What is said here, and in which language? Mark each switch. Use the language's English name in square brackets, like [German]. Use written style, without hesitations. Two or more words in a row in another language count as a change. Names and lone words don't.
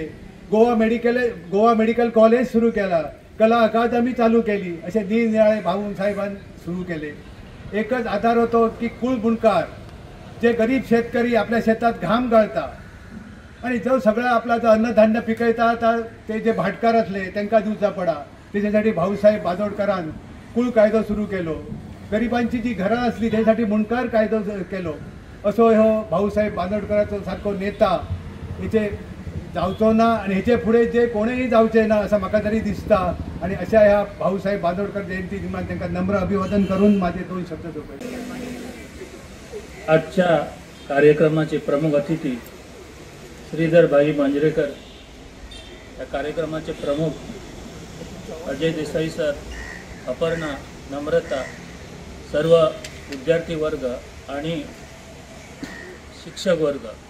[Marathi] गोवा मेडिकल कॉलेज सुरू केला, कला अकादमी चालू केली, असे निरनिराळे भाऊसाहेबांनी सुरू केले। [Konkani] एकच आधार होतो की कुळ बुणकार जे गरीब शेतकरी आपल्या शेतात घाम गाळता आणि जो सगळा आपला जो अन्नधान्य पिकयता ते जे भाटकार असले त्यांना दिवचा पडा, त्याच्यासाठी भाऊसाहेब बांदोडकरांनी कुळ कायदो सुरू केलो। गरिबांची जी घरां असली त्यासाठी मुणकार कायदो केलो। असो ह्यो भाऊसाहेब बांदोडकरांचो सारको नेता हेचे जावचो ना आणि हेचे फुडें जे कोणीही जावचे ना असं म्हाका तरी दिसता। [Marathi] आणि अशा ह्या भाऊसाहेब बांदोडकर जयंती निमित्त त्यांना नम्र अभिवादन करून माझे 2 शब्द सोडले। आजच्या कार्यक्रमाचे प्रमुख अतिथी श्रीधर भाई मांजरेकर, या कार्यक्रमाचे प्रमुख अजय देसाई सर, अपर्णा, नम्रता, सर्व विद्यार्थी वर्ग आणि शिक्षक वर्ग,